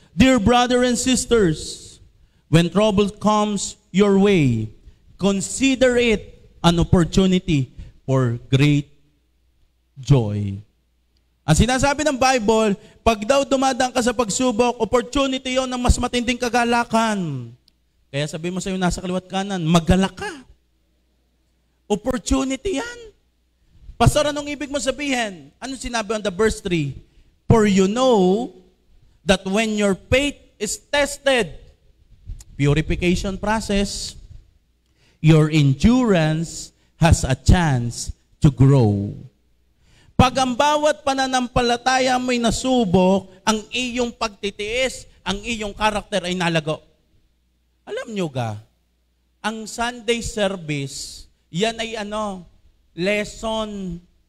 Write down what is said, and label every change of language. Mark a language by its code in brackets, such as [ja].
[en] Dear brother and sisters, when trouble comes your way, consider it an opportunity for great joy. [tl] Ang sinasabi ng Bible, pag daw dumadaan ka sa pagsubok, opportunity yon ng mas matinding kagalakan. Kaya sabi mo sa iyo nasa kaliwat kanan, magalak ka. Opportunity yan. Pastor, anong ibig mo sabihin? Anong sinabi on the verse 3? [en] For you know that when your faith is tested, purification process, your endurance has a chance to grow. [tl] Pag ang bawat pananampalataya mo'y nasubok, ang iyong pagtitiis, ang iyong karakter ay nalago. Alam nyo ga, ang Sunday service, yan ay lesson.